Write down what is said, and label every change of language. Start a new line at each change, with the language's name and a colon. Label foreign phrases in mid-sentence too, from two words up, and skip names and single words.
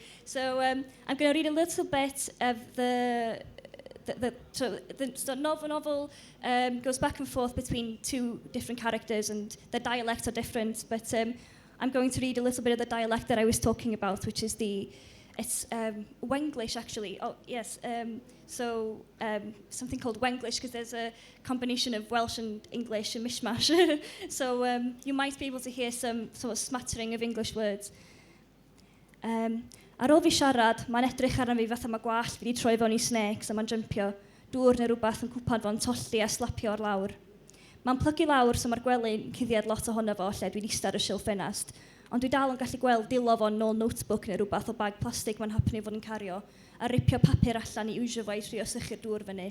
English: So I'm going to read a little bit of the novel goes back and forth between two different characters and the dialects are different, but I'm going to read a little bit of the dialect that I was talking about, which is it's Wenglish actually. Oh yes, something called Wenglish because there's a combination of Welsh and English and mishmash. So you might be able to hear some sort of smattering of English words.
Welsh: Ar ôl fi siarad, mae'n edrych arna fi fatha mae gwallt fi wedi troi fewn I snakes a mae'n jympio, dŵr neu rhywbeth yn cwpan fo'n tolli a slapio ar lawr. Mae'n plygu lawr so mae'r gwely'n cuddiad lot ohono fo lle dwi'n eistedd ar y silff ffenast, ond dwi dal yn gallu gweld dilo fo'n nôl notebook neu rhywbeth o bag plastig mae'n hapnu fod yn cario, a ripio papur allan I wsio fo I trio sychu'r dŵr fyny.